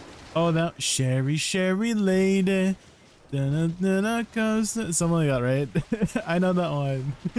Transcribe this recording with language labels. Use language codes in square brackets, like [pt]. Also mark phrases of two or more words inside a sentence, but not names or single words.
[en] Oh, that Sherry, Sherry lady. Da-na-na-na comes something like that, right? I know that one.